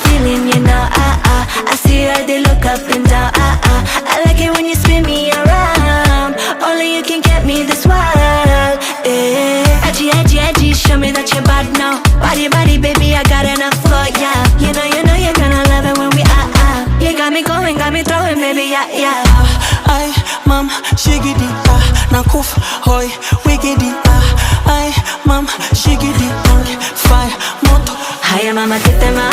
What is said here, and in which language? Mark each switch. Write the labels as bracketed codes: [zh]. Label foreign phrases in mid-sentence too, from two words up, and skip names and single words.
[en] whining, you know, I see how they look up and down, I like it when you spin me around. Only you can get me this wild, yeah. Edgy, edgy, edgy, show me that you're bad now. Body, body, baby, I got enough for ya. You know, you're gonna love it when we you got me going, got me throwing, baby, yeah, yeah. Ay, mam, shigidi, nakuf, hoy, wigidi, ay, mam, shigidi, fire, moto. [sw] Haya mama, [en] get that